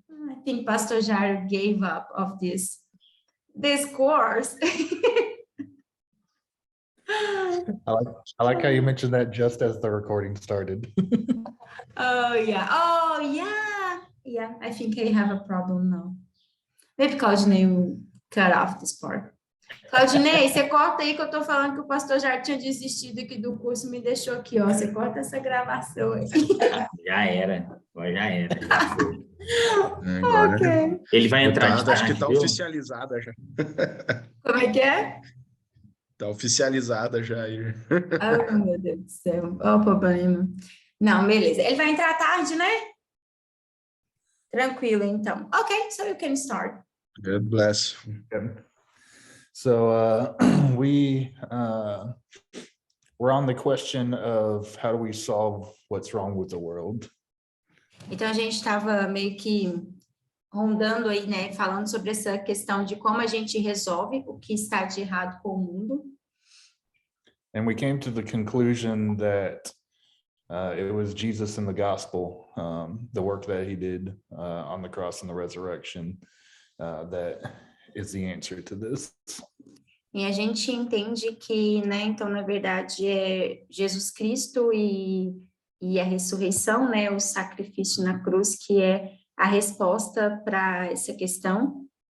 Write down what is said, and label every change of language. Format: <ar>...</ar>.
<en>I think Pastor Jairo gave up of this course. I like how you mentioned that just as the recording started. Oh, yeah. Yeah, I think I have a problem now. Maybe Claudinei will cut off this part.</en> <pt>Claudinei, você corta aí que eu tô falando que o pastor já tinha desistido aqui do curso, me deixou aqui, ó. Você corta essa gravação aí. Já era. Já foi. Agora, Ok. Ele vai entrar de acho que tarde, tá viu? oficializada já. Como é que é? Tá oficializada já. Oh, meu Deus do céu. Ó, o problema. Não, beleza. Ele vai entrar à tarde, né? Tranquilo, então.</pt> <en>Ok, so you can start. God bless. So we're on the question of how do we solve what's wrong with the world?</en> <pt>Então, a gente estava meio que rondando aí, né? Falando sobre essa questão de como a gente resolve o que está de errado com o mundo.</pt> <en>And we came to the conclusion that it was Jesus in the gospel, the work that he did on the cross and the resurrection, that is the answer to this.</en> <pt>E a gente entende que, né, então, na verdade, é Jesus Cristo e a ressurreição, né, o sacrifício na cruz, que é a resposta para essa questão.</pt>